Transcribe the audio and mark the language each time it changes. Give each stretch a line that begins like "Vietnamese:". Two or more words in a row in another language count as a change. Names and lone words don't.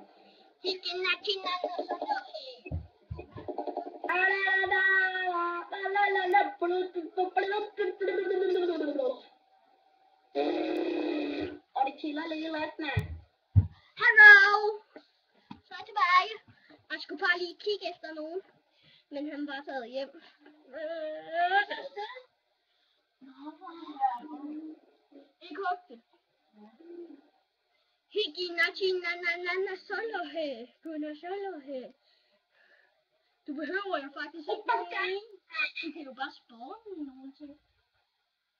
Danish: Og det kilder lidt lidt, mand. Hallo! Så er jeg tilbage. Jeg skulle bare lige kigge efter nogen. Men han var taget hjem. Ikke hugge det. Higinachi solo he. Kuna solo he. Du behøver jo faktisk ikke nogen. Du kan jo bare spawne nogen ting.